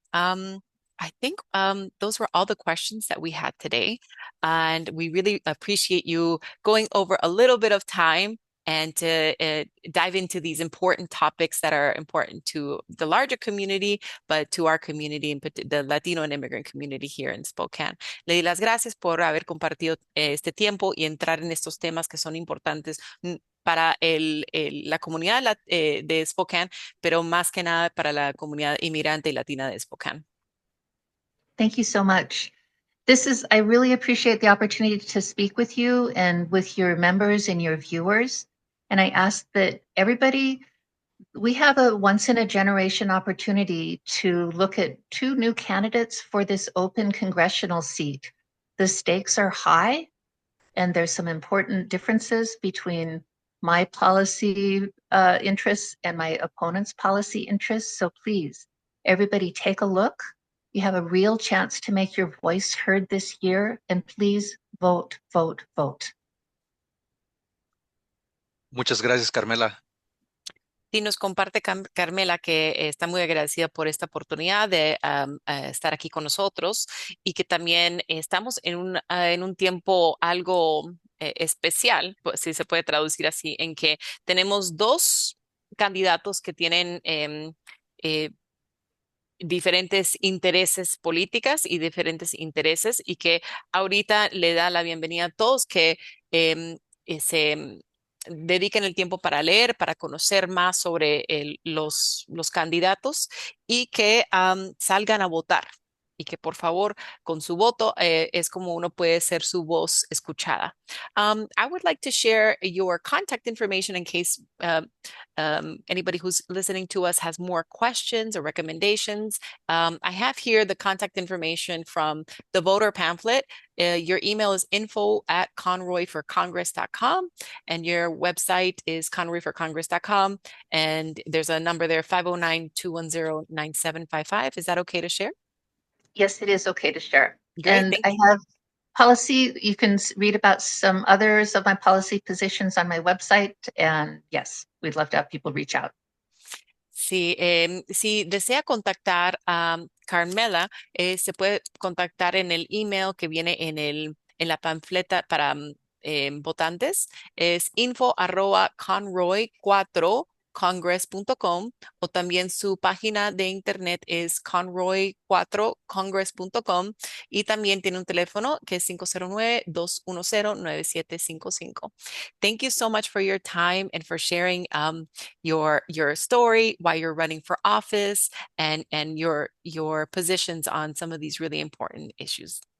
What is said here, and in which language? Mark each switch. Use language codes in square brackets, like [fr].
[en] I think those were all the questions that we had today. And we really appreciate you going over a little bit of time and to dive into these important topics that are important to the larger community, but to our community, the Latino and immigrant community here in Spokane. [es] Le di las gracias por haber compartido este tiempo y entrar en estos temas que son importantes para la comunidad de Spokane, pero más que nada para la comunidad inmigrante y latina de Spokane. [en] Thank you so much. I really appreciate the opportunity to speak with you and with your members and your viewers. And I ask that everybody We have a once-in-a-generation opportunity to look at two new candidates for this open congressional seat. The stakes are high, and there's some important differences between my policy interests and my opponent's policy interests. So please, everybody take a look. You have a real chance to make your voice heard this year, and please vote, vote, vote. [es] Muchas gracias, Carmela. Sí, nos comparte Carmela que está muy agradecida por esta oportunidad de estar aquí con nosotros y que también estamos en un tiempo algo especial, pues, si se puede traducir así, en que tenemos dos candidatos que tienen eh, diferentes intereses políticas y diferentes intereses y que ahorita le da la bienvenida a todos que se dediquen el tiempo para leer, para conocer más sobre los candidatos y que salgan a votar. Y que por favor, con su voto es como uno puede ser su voz escuchada. [en] I would like to share your contact information in case anybody who's listening to us has more questions or recommendations. I have here the contact information from the voter pamphlet. Your email is info@conroyforcongress.com and your website is conroyforcongress.com. And there's a number there, 509-210-9755. Is that okay to share? Yes, it is okay to share. Great, And thank I you. have policy. You can read about some others of my policy positions on my website. And yes, we'd love to have people reach out. [es] Sí, si desea contactar a Carmela, se puede contactar en el email que viene en la panfleta para votantes. Es info@conroy4congress.com o también su página de internet es conroy4congress.com y también tiene un teléfono que es 509-210-9755. [en] Thank you so much for your time and for sharing your story, why you're running for office, and your positions on some of these really important issues.